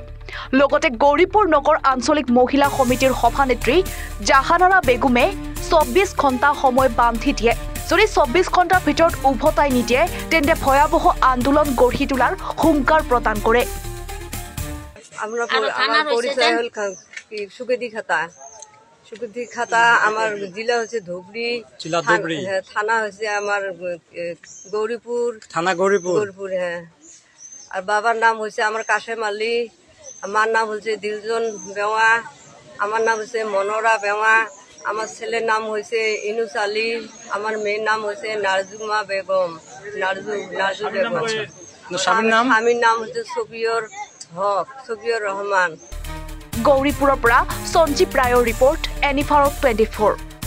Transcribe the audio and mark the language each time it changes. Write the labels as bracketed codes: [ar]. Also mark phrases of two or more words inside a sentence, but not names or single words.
[as] লগতে গৌৰীপুৰ নগৰ আঞ্চলিক মহিলা সমিতিৰ সভানেত্ৰী জাহানাৰা বেগমে ২৪ ঘণ্টা সময় বান্ধি দিয়ে। যদি ২৪ ঘণ্টাৰ ভিতৰত উভতাই নিদিয়ে তেন্তে ভয়াৱহ আন্দোলন গঢ়ি তোলাৰ হুংকাৰ প্ৰদান কৰে। [bn] সুগন্ধি খাতা আমার জেলা হচ্ছে ধুবড়ি, থানা হচ্ছে আমার গৌরীপুর, থানা গৌরীপুর। হ্যাঁ, আর বাবার নাম হচ্ছে আমার কাশেম আলী, আমার নাম হচ্ছে দিলজন বেওয়া, আমার নাম হচ্ছে মনোরা বেওয়া, আমার ছেলের নাম হচ্ছে ইনুস আলী, আমার মেয়ের নাম হচ্ছে নারজুমা বেগম, নারজু বেগম। স্বামীর নাম হচ্ছে সফিয়র হক, সফিয়র রহমান। [as] গৌৰীপুৰৰ পৰা সঞ্জীৱ ৰায়ৰ ৰিপৰ্ট, এনিফাৰ 24।